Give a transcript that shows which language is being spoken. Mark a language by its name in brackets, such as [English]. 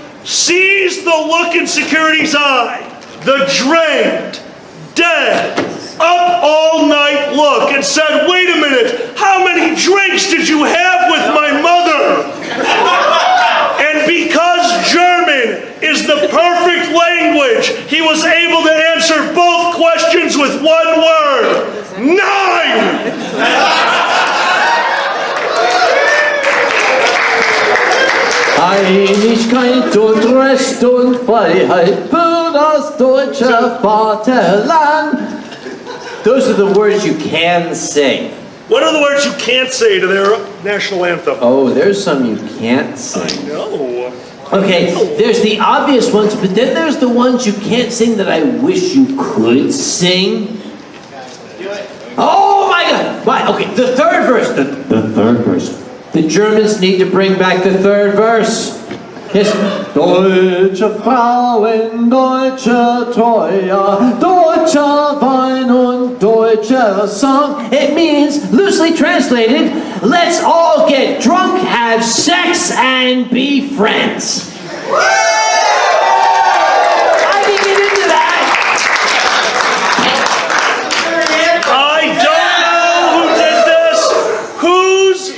[English] Sees the look in security's eye, the drained, dead, up all night look, and said, "Wait a minute, how many drinks did you have with my mother?" And because German is the perfect language, he was able to answer both questions with one word: 9! [German] Einigkeit und Recht und Freiheit für das deutsche Vaterland. [English] Those are the words you can say. What are the words you can't say to their national anthem? Oh, there's some you can't say. I know. Okay, there's the obvious ones, but then there's the ones you can't sing that I wish you could sing. Oh my God! Right, okay, the third verse. The third verse. The Germans need to bring back the third verse. Yes. [German] Deutsche Frauen, deutsche Treue, deutscher Wein und deutscher Song. [English] It means, loosely translated, let's all get drunk, have sex, and be friends. I didn't get into that. I don't know who did this.